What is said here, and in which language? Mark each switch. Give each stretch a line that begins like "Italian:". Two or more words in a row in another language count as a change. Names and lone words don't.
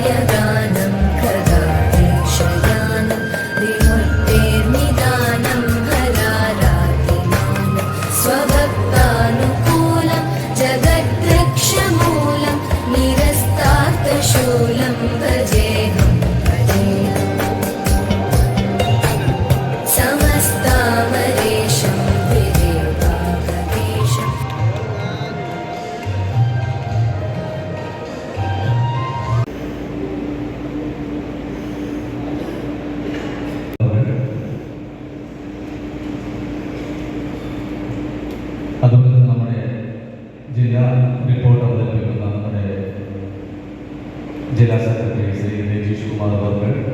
Sanskrit: गानं खगादेशयानं विमुक्तेर्निदानं हरारातिमानं स्वभक्तानुकूलं जगद्वृक्षमूलं निरस्तार्थशूलं भजेऽहं समस्तामरेशं विदेवागदेशम्
Malayalam: അതുപോലെ നമ്മുടെ ജില്ലാ റിപ്പോർട്ട് അവതരിപ്പിക്കുന്ന നമ്മുടെ ജില്ലാ സെക്രട്ടറി ശ്രീ രജീഷ് കുമാർ അവർ,